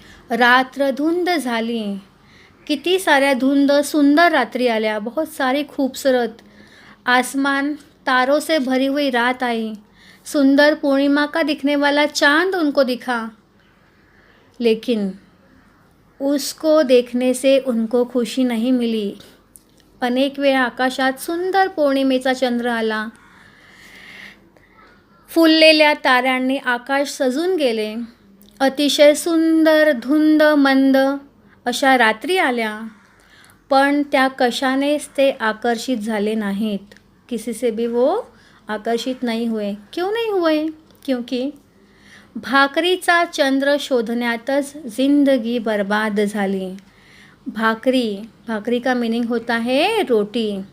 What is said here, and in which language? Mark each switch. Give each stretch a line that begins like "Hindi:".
Marathi: रात्र धुंद झाली, किती साऱ्या धुंद सुंदर रात्री आल्या,
Hindi: बहुत सारी खूबसूरत. आसमान तारों से भरी हुई रात आई, सुंदर पूर्णिमा का दिखने वाला चांद उनको दिखा. लेकिन उसको देखने से उनको खुशी नहीं मिली.
Marathi: अनेक वेळा आकाशात सुंदर पौर्णिमेचा चंद्र आला, फुललेल्या ताऱ्यांनी आकाश सजून गेले. अतिशय सुंदर धुंद मंद अशा रात्री आल्या, पण त्या कशानेच ते आकर्षित झाले नाहीत.
Hindi: किसी से भी वो आकर्षित नहीं हुए. क्यों नहीं हुए?
Marathi: क्योंकि भाकरीचा चंद्र शोधण्यातच जिंदगी बर्बाद झाली.
Hindi: भाकरी का मीनिंग होता है रोटी.